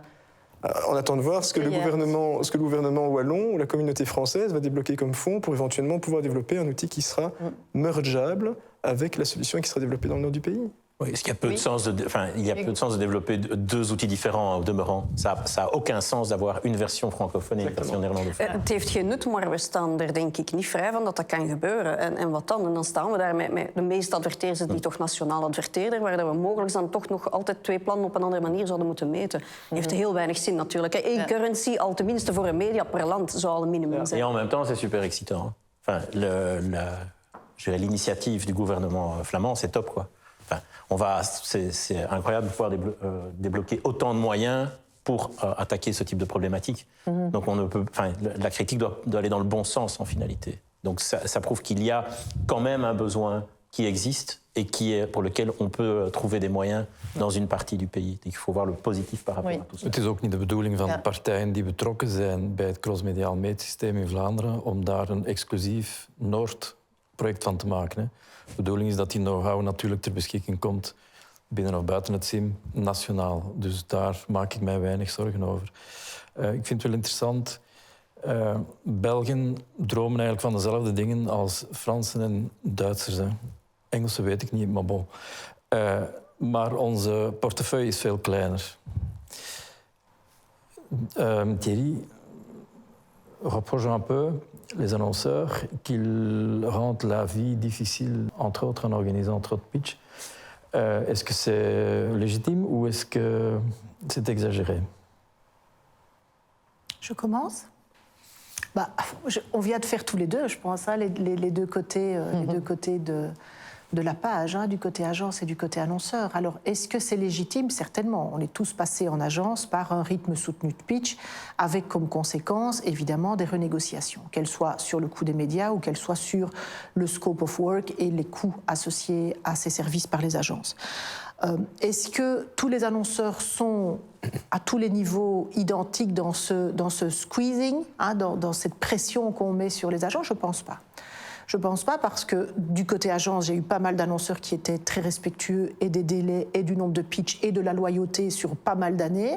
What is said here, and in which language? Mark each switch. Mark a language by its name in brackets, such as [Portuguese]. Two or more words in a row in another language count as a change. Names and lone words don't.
[French] On attend de voir ce que le gouvernement wallon ou la communauté française va débloquer comme fonds pour éventuellement pouvoir développer un outil qui sera mergeable avec la solution qui sera développée dans le nord du pays. Oui, est-ce qu'il y a peu de sens de développer 2 outils différents au demeurant? Ça n'a aucun sens d'avoir une version francophone et une version néerlandophone. [Dutch] Het heeft geen nut, maar we staan er denk ik niet vrij van dat dat kan gebeuren. En wat dan? En dan staan we daar met de meeste adverteerders die toch nationaal adverteerder, waar dat we mogelijk dan toch nog altijd 2 plannen op een andere manier zouden moeten meten. Heeft heel weinig zin natuurlijk. Eén currency, al tenminste voor een media per land, zou al een minimum zijn. [French] Et en même temps, c'est super excitant. Enfin, l'initiative du gouvernement flamand, c'est top, quoi. Enfin, c'est incroyable de pouvoir débloquer autant de moyens pour attaquer ce type de problématique. Donc la critique doit aller dans le bon sens en finalité. Donc ça prouve qu'il y a quand même un besoin qui existe et pour lequel on peut trouver des moyens dans une partie du pays. Donc il faut voir le positif par rapport à tout ça. [Dutch] Het is ook niet de bedoeling van de partijen die betrokken zijn bij het crossmediaal meetsysteem in Vlaanderen om daar een exclusief Noord-project van te maken. Hè. De bedoeling is dat die know-how natuurlijk ter beschikking komt binnen of buiten het SIM, nationaal. Dus daar maak ik mij weinig zorgen over. Ik vind het wel interessant. Belgen dromen eigenlijk van dezelfde dingen als Fransen en Duitsers. Hè. Engelsen weet ik niet, maar bon. Maar onze portefeuille is veel kleiner. [French] Thierry, reproche un peu, les annonceurs, qu'ils rendent la vie difficile, entre autres en organisant trop de pitch. Est-ce que c'est légitime ou est-ce que c'est exagéré? Je commence. On vient de faire tous les deux, je pense, hein, les deux côtés, les deux côtés de la page, hein, du côté agence et du côté annonceur. Alors, est-ce que c'est légitime? Certainement. On est tous passés en agence par un rythme soutenu de pitch, avec comme conséquence, évidemment, des renégociations, qu'elles soient sur le coût des médias ou qu'elles soient sur le [English] scope of work [French] et les coûts associés à ces services par les agences. Est-ce que tous les annonceurs sont à tous les niveaux identiques dans ce squeezing, hein, dans cette pression qu'on met sur les agents? Je ne pense pas. Je ne pense pas parce que du côté agence, j'ai eu pas mal d'annonceurs qui étaient très respectueux et des délais et du nombre de pitch et de la loyauté sur pas mal d'années.